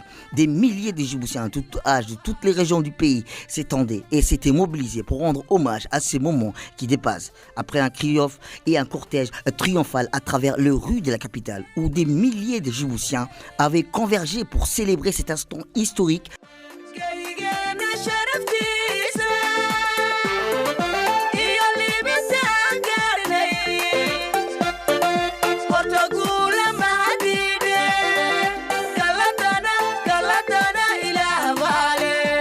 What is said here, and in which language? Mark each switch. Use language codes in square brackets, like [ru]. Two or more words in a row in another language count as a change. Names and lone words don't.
[fr] Des milliers de Djiboutiens de tout âge, de toutes les régions du pays, s'étendaient et s'étaient mobilisés pour rendre hommage à ces moments qui dépassent. Après un triomphe et un cortège triomphal à travers les rues de la capitale, où des milliers de Djiboutiens avaient convergé pour célébrer cet instant historique. [so] Geygeenna sharaftiisa iyo liibintaan gaarnay horta guula mahadiidhe galladana ilaah baale